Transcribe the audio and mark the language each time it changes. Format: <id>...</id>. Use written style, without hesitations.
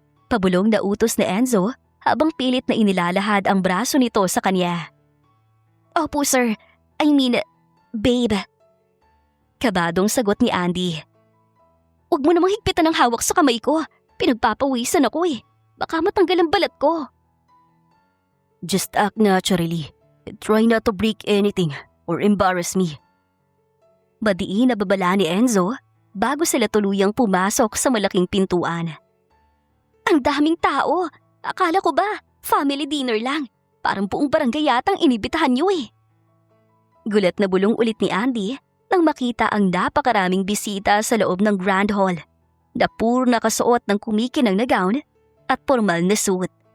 <tl>Pabulong na utos ni Enzo habang pilit na inilalahad ang braso nito sa kanya. Opo sir,</tl> <en>I mean, babe.</en> <tl>Kabadong sagot ni Andy. Huwag mo namang higpitan ng hawak sa kamay ko. Pinagpapawisan ako eh. Baka matanggal ang balat ko.</tl> <en>Just act naturally. Try not to break anything or embarrass me.</en> <tl>Badiin na babala ni Enzo bago sila tuluyang pumasok sa malaking pintuan. Ang daming tao. Akala ko ba family dinner lang? Parang buong barangay yatang inibitahan niyo eh. Gulat na bulong ulit ni Andy nang makita ang napakaraming bisita sa loob ng Grand Hall na puro nakasuot ng kumikinang na gown at formal na suit.</tl>